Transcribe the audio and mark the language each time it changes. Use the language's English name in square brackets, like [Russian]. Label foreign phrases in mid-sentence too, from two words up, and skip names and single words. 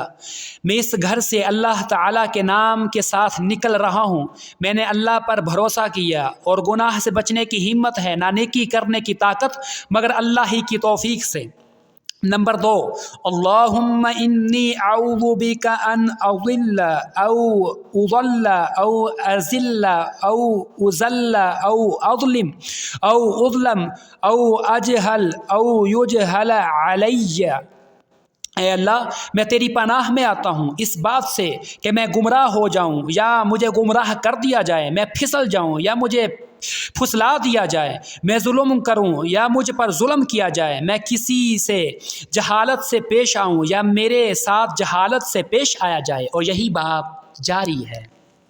[Urdu] میں اس گھر سے اللہ تعالیٰ کے نام کے ساتھ نکل رہا ہوں۔ میں نے اللہ پر بھروسہ کیا اور گناہ سے بچنے کی ہمت ہے، نہ نیکی کرنے کی طاقت مگر اللہ ہی کی توفیق سے۔ [Arabic] نمبر 2، اللہم انی اعوذ بک ان اضل او اضل او ازل او ازل او اظلم او اظلم او اجہل او یجہل علی۔ [Urdu] اے اللہ، میں تیری پناہ میں آتا ہوں اس بات سے کہ میں گمراہ ہو جاؤں یا مجھے گمراہ کر دیا جائے، میں پھسل جاؤں یا مجھے پھسلا دیا جائے، میں ظلم کروں یا مجھ پر ظلم کیا جائے، میں کسی سے جہالت سے پیش آؤں یا میرے ساتھ جہالت سے پیش آیا جائے، اور یہی باب جاری ہے۔